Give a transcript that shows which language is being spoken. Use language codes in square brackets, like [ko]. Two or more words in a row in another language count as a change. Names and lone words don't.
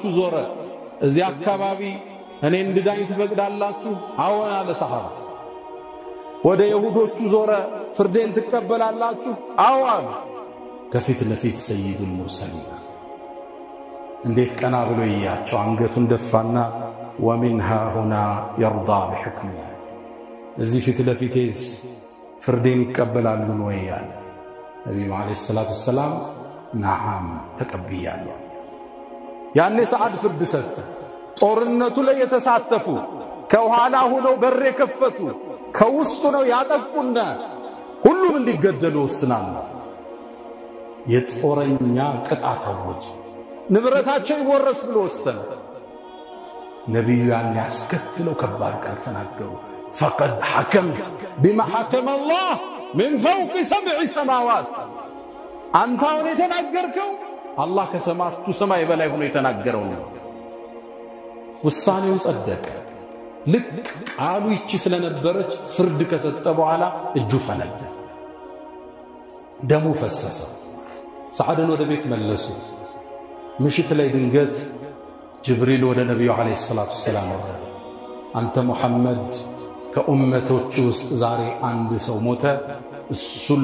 [am] ዞረ እዚያ አካባቢ እኔ እንድዳኝ ትፈቅዳላችሁ አዎን አለ ሰሃባ ወደ ይሁዶቹ ዞረ ፍርዴን ትቀበላላችሁ አዎን ከፊት ለፊት [ar] سيد المرسلين [am] እንዴት ቀና ብሎ ይያቸው አንገቱን ደፋና [ar] ومنها هنا يرضى بحكمه [am] እዚህ ፊት ለፊቴስ ፍርዴን ይቀበላሉ ነው ያለ ነብዩ [ar] عليه الصلاة السلام [am] نعم ተቀበያለሁ ያኔ ሰዓድ ፍርድ ሰጠ ጦርነቱ ላይ የተሳተፉ ከኋላ ሆነው በር የከፈቱ ከውስጡ ነው ያጠቁና ሁሉም እንዲገደሉ ወስናሉ የጦረኛ ቅጣት አወጀ ንብረታቸው ይወረስ ብሎ ወሰነ ነብዩ ያን ያስከትለው ከባድ ቃል ተናገሩ [ar] فقد حكمت بما حكم الله من فوق 7 سماوات [am] አንተ አሁን የተናገርከው አላህ ከሰማቱ ሰማይ በላይ ሆኖ የተናገረው ነው ውሳኔው ጸደቀ ልክ ቃሉ ይቺ ስለነበረች ፍርድ ከሰጠ በኋላ እጁ ፈነደ ደሙ ፈሰሰ ሰዓድን ወደ ቤት መለሱት ምሽት ላይ ድንገት ጅብሪል ወደ ነብዩ [ar] عليه الصلاة السلام [am] ወረደ አንተ ሙሐመድ ከኡመቶች ውስጥ ዛሬ አንድ ሰው ሞተ እሱን